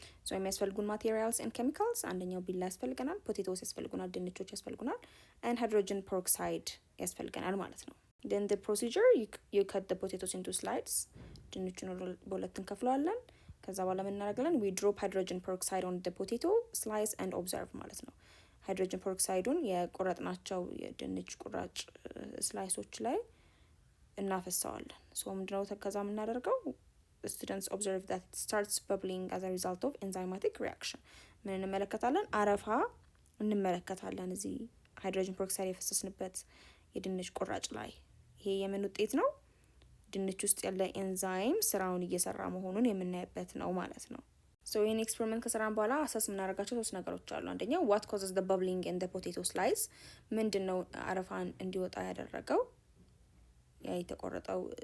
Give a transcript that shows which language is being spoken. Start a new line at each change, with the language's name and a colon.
Amharic: ሶ የሚያስፈልጉን ማቴሪያልስ ኤንድ ኬሚካልስ አንደኛው ቢላ ያስፈልገናል፣ ፖቴቶስ ያስፈልጉናል፣ ድንቾች ያስፈልጉናል፣ ኤንድ ሃይድሮጅን ፐሮክሳይድ ያስፈልገናል ማለት ነው።
English: then the procedure you cut the potatoes into slices
Amharic: ድንቹን በሁለት እንከፍለዋለን። ከዛ በኋላ ምን እናደርጋለን?
English: we drop hydrogen peroxide on the potato slice and observe
Amharic: ማለት ነው። ሃይድሮጅን ፐሮክሳይዱን የቆረጥናቸው የድንች ቁራጭ ስላይሶች ላይ እናፈሰዋለን። ሶ ምንድነው ከዛ የምናደርገው?
English: students observe that it starts bubbling as a result of enzymatic reaction
Amharic: ምን እንመለከታለን? አረፋ እንመለከታለን እዚህ ሃይድሮጅን ፐሮክሳይድ የፈሰስንበት የድንች ቁራጭ ላይ። ይሄ የምን ውጤት ነው? ድንች ውስጥ ያለ ኤንዛይም ስራውን እየሰራ መሆኑን የምናይበት ነው ማለት ነው። ሶ ይህን ኤክስፐሪመንት ከሰራን በኋላ አሰስ የምናደርጋቸው 3 ነገሮች አሉ። አንደኛው
English: what causes the bubbling in the potato slice
Amharic: ምንድን ነው አረፋን እንዲወጣ ያደረገው ያ የተቆረጠው